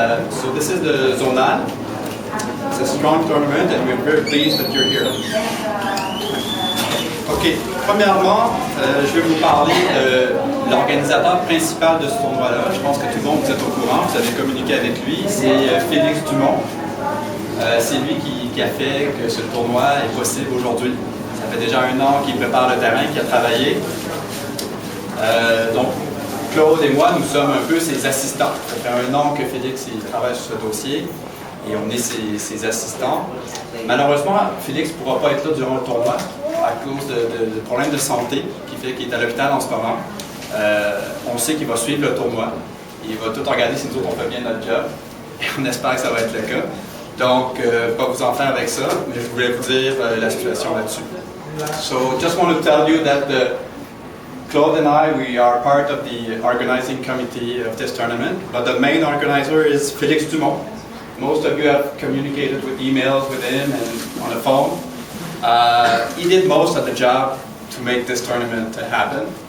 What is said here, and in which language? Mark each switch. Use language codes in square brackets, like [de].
[en] So, this is the Zonal. It's a strong tournament and we're very pleased that you're here. OK. [fr] Premièrement, je vais vous parler de l'organisateur principal de ce tournoi-là. Je pense que tout le monde vous êtes au courant, vous avez communiqué avec lui. C'est Félix Dumont. C'est lui qui a fait que ce tournoi est possible aujourd'hui. Ça fait déjà 1 an qu'il prépare le terrain, qu'il a travaillé. Donc, Claude et moi, nous sommes un peu ses assistants. Ça fait 1 an que Félix il travaille sur ce dossier et on est ses assistants. Malheureusement, Félix ne pourra pas être là durant le tournoi à cause de problèmes de santé qui fait qu'il est à l'hôpital en ce moment. On sait qu'il va suivre le tournoi. Il va tout regarder si nous autres on fait bien notre job. Et on espère que ça va être le cas. Donc, pas vous en faire avec ça, mais je voulais vous dire la situation là-dessus. [en] So, just want to tell you that Claude and I, we are part of the organizing committee of this tournament, but the main organizer is Félix Dumont. Most of you have communicated with emails with him and on the phone. He did most of the job to make this tournament happen.